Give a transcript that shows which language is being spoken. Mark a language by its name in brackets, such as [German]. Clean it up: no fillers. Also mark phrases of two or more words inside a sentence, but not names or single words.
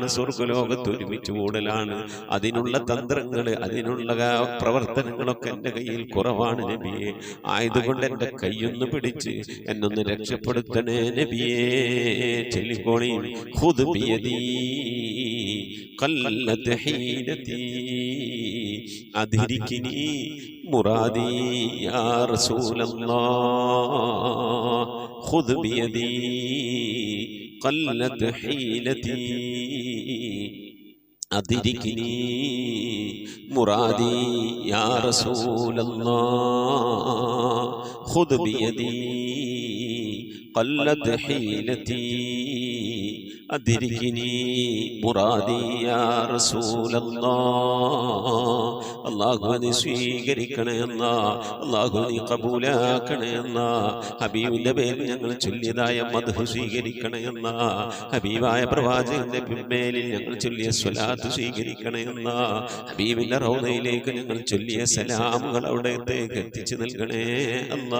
[Malayalam] സ്വർഗ്ഗലോകത്ത് ഒരുമിച്ച് കൂടലാണ് അതിനുള്ള തന്ത്രങ്ങൾ അതിനുള്ള പ്രവർത്തനങ്ങളൊക്കെ എൻ്റെ കയ്യിൽ കുറവാണ് നബിയെ ആയതുകൊണ്ട് എൻ്റെ കൈയൊന്ന് പിടിച്ച് എന്നൊന്ന് രക്ഷപ്പെടുത്തണേ നബിയേ ചൊല്ലിക്കോളി [Arabic] خذ بيدي قلت حيلتي أدركني مرادي يا رسول الله خذ بيدي قلت حيلتي أدركني مرادي يا رسول الله خذ بيدي قلت حيلتي أدركني مرادي يا رسول الله [Malayalam] അള്ളാഹു നീ സ്വീകരിക്കണേ എന്നാ, അള്ളാഹു നീ കബൂലാക്കണേ എന്നാ, ഹബീബിന്റെ പേരിൽ ഞങ്ങൾ ചൊല്ലിയതായ മദ്ഹ് സ്വീകരിക്കണേ എന്നാ, ഹബീബായ പ്രവാചകന്റെ പിൻമേലിൽ ഞങ്ങൾ ചൊല്ലിയ സ്വലാത്ത് സ്വീകരിക്കണേ എന്നാ, ഹബീബിന്റെ റൗദയിലേക്ക് ഞങ്ങൾ ചൊല്ലിയ സലാമുകൾ അവിടത്തേക്ക് എത്തിച്ചു നൽകണേ അല്ലാ.